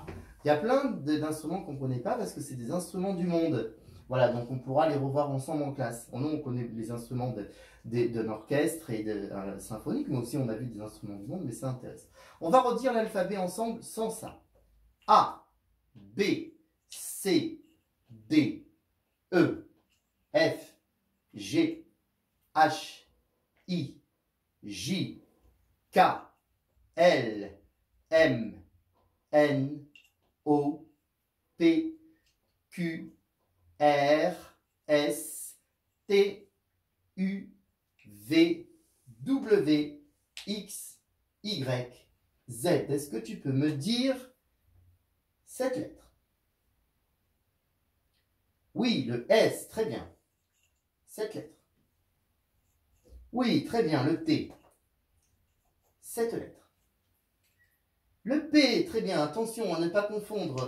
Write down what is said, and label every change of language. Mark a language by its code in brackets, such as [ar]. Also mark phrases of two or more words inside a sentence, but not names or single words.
[fr] Il y a plein d'instruments qu'on ne connaît pas parce que c'est des instruments du monde. Voilà, donc on pourra les revoir ensemble en classe. Nous, on connaît les instruments d'un orchestre et symphonique, mais aussi on a vu des instruments du monde, mais ça intéresse. On va redire l'alphabet ensemble sans ça. A, B, C, D, E, F, G, H, I, J, K, L, M, N, O, P, Q, R, S, T, U, V, W, X, Y, Z. Est-ce que tu peux me dire cette lettre? Oui, le S, très bien. Cette lettre. Oui, très bien, le T. Cette lettre. Le P, très bien, attention à ne pas confondre.